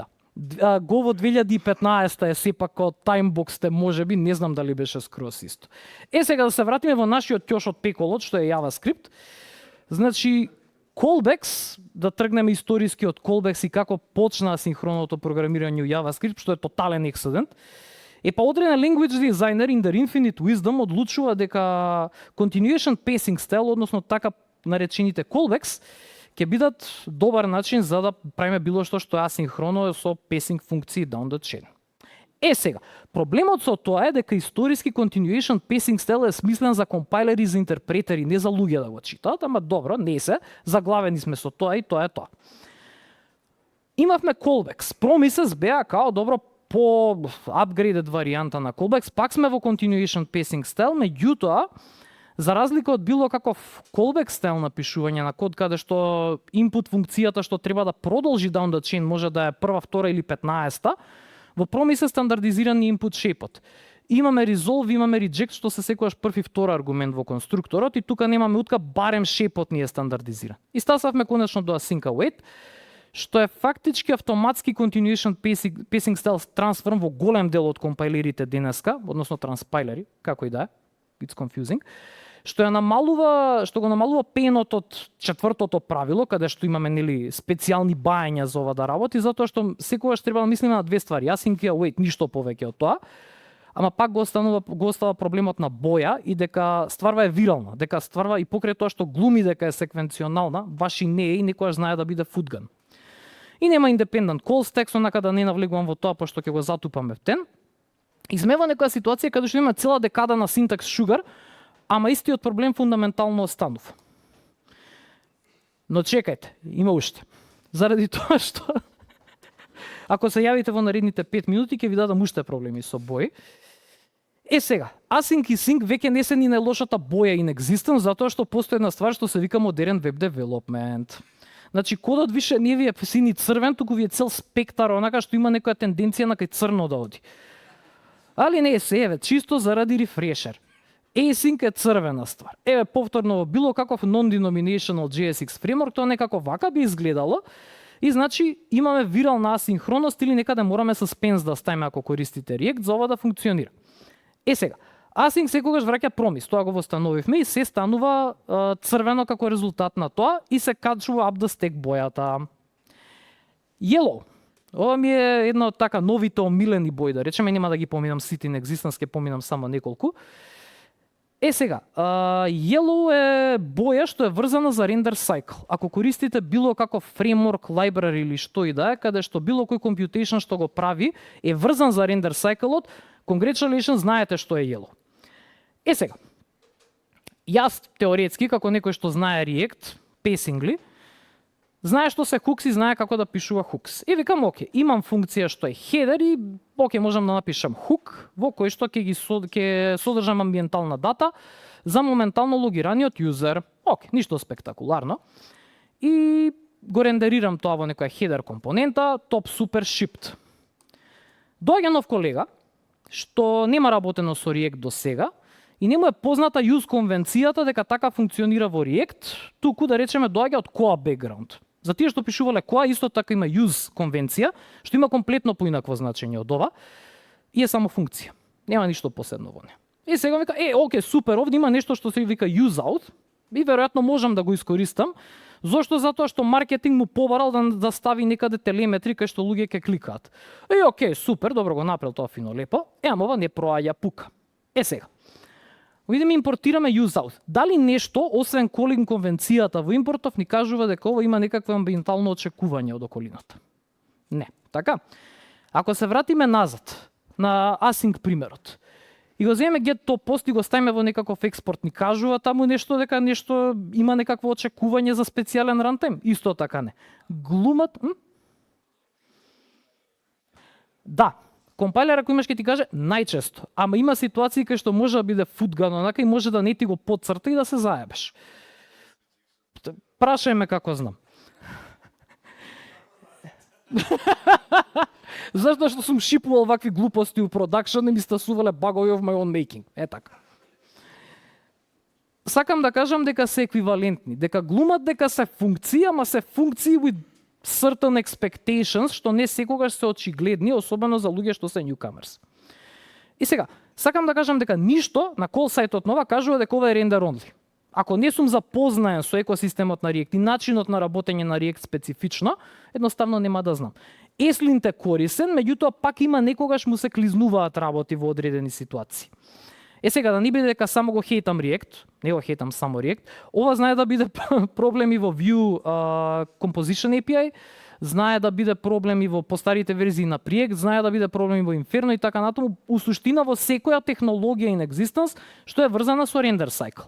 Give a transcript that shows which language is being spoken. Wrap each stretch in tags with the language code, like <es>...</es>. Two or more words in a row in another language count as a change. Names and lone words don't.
<mk>Go во 2015 е сепак од таймбоксте, можеби, не знам дали беше скроз исто. Сега да се вратиме во нашиот ќош од пеколот, што е JavaScript. Значи, callbacks, да тргнеме историски од callbacks и како почна синхроното програмирање во JavaScript, што е тотален ексцедент. Па одреден</mk> <en>language designer in their infinite wisdom</en> <mk>одлучува дека</mk> <en>continuation pacing style,</en> <mk>односно така наречените callbacks, ќе бидат добар начин за да правиме било што е асинхроно со pacing функции</mk> <en>down the chain.</en> <mk>Сега, проблемот со тоа е дека историски</mk> <en>continuation pacing style</en> <mk>е смислен за компайлери и за интерпретери, не за луѓе да го читаат, ама добро, не се, заглавени сме со тоа и тоа е тоа. Имавме callbacks, promises беа као добро по upgraded варијанта на callbacks, пак сме во</mk> <en>continuation pacing style,</en> <mk>меѓутоа, за разлика од било каков callback стайл на пишување на код, каде што input функцијата што треба да продолжи</mk> <en>down the chain</en> <mk>може да е прва, втора или 15-та, во Promise е стандардизиран input shape-от. Имаме resolve, имаме reject, што се секогаш прв и втор аргумент во конструкторот и тука немаме утка, барем shape-от ни е стандардизиран. И стасавме конечно до</mk> <en>async await,</en> <mk>што е фактички автоматски</mk> <en>continuation pacing style</en> <mk>трансформ во голем дел од компайлерите денеска, односно транспайлери, како и да е,</mk> <en>it's confusing,</en> <mk>што го намалува пенот од четвртото правило, каде што имаме нели специјални бајања за ова да работи, затоа што секогаш треба да мислиме на две ствари, async и await, ништо повеќе од тоа. Ама пак го остава проблемот на боја и дека стварва е вирална, дека стварва и покрај тоа што глуми дека е секвенционална, баш и не е и некојаш знае да биде футган. И нема</mk> <en>independent call stack,</en> <mk>онака да не навлегувам во тоа пошто ќе го затупаме в тен. И сме во некоја ситуација каде што има цела декада на</mk> <en>syntax sugar,</en> <mk>ама истиот проблем фундаментално останува. Но чекајте, има уште. Заради тоа што ако се јавите во наредните 5 минути ќе ви дадам уште проблеми со бој. Сега, async и sync веќе не се ни најлошата боја</mk> <en>in existence,</en> <mk>затоа што постои една ствар што се вика модерен веб девелопмент. Значи кодот више не ви е сини црвен, туку ви е цел спектар, онака што има некоја тенденција на кај црно да оди. Али не се, еве, чисто заради рефрешер. Async е црвена ствар. Еве, повторно, било каков</mk> <en>non-denominational JSX framework,</en> <mk>тоа некако вака би изгледало. И значи имаме вирална асинхроност или некаде мораме suspense да ставиме ако користите React за ова да функционира. Сега, async секогаш враќа промис, тоа го восстановивме и се станува црвено како резултат на тоа и се качува</mk> <en>up the stack</en> <mk>бојата. Yellow. Ова ми е една од така новите омилени бои, да речеме, нема да ги поминам сите</mk> <en>in existence,</en> <mk>ќе поминам само неколку. Сега, Yellow е боја што е врзана за</mk> <en>render cycle.</en> <mk>Ако користите било каков</mk> <en>framework, library</en> <mk>или што и да е, каде што било кој computation што го прави е врзан за</mk> <en>render cycle-от,</en> <mk>congratulations, знаете што е Yellow. Сега, јас теоретски, како некој што знае React, pacingly, знае што се hooks и знае како да пишува hooks. И викам, оке, имам функција што е header и оке, можам да напишам hook во кој што ќе содржам амбиентална дата за моментално логираниот юзер. Оке, ништо спектакуларно. И го рендерирам тоа во некоја header компонента,</mk> <en>top super shipped.</en> <mk>Доаѓа нов колега што нема работено со React до сега и не му е позната use конвенцијата дека така функционира во React, туку да речеме доаѓа од која бекграунд. За тие што пишувале која, исто така има use конвенција, што има комплетно поинакво значење од ова, и е само функција. Нема ништо посебно во неа. И сега вика, окей, супер, овде има нешто што се вика</mk> <en>use out,</en> <mk>и веројатно можам да го искористам. Зошто? Затоа што маркетинг му побарал да стави некаде телеметри кај што луѓе ќе кликаат. Окей, супер, добро го направил тоа фино лепо. Ама ова не проаѓа пука. Сега. Видиме импортираме</mk> <en>use out.</en> <mk>Дали нешто освен calling конвенцијата во импортов ни кажува дека ова има некакво амбиентално очекување од околината? Не. Така. Ако се вратиме назад на async примерот, и го земеме</mk> <en>get to post</en> <mk>и го ставиме во некаков експорт, ни кажува таму нешто дека нешто има некакво очекување за специјален рантайм. Исто така не. Глумат... Да, компајлер ако имаш ќе ти каже најчесто, ама има ситуации кај што може да биде футган онака и може да не ти го подцрта и да се заебеш. Прашај ме како знам. Зашто што сум шипувал вакви глупости у продакшн и ми стасувале багови</mk> <en>of my own making.</en> <mk>Така. Сакам да кажам дека се еквивалентни, дека глумат дека се функции, ама се функции</mk> <en>with certain expectations,</en> <mk>што не секогаш се очигледни, особено за луѓе што се newcomers. И сега, сакам да кажам дека ништо на call сајтот нова кажува дека ова е</mk> <en>render only.</en> <mk>Ако не сум запознаен со екосистемот на React и начинот на работење на React специфично, едноставно нема да знам. Еслинт е корисен, меѓутоа пак има некогаш му се клизнуваат работи во одредени ситуации. Сега да не биде дека само го хейтам React, не го хейтам само React, ова знае да биде проблеми во Vue Composition API, знае да биде проблеми во постарите верзии на React, знае да биде проблеми во Inferno и така натаму, у суштина во секоја технологија</mk> <en>in existence</en> <mk>што е врзана со render cycle.</mk>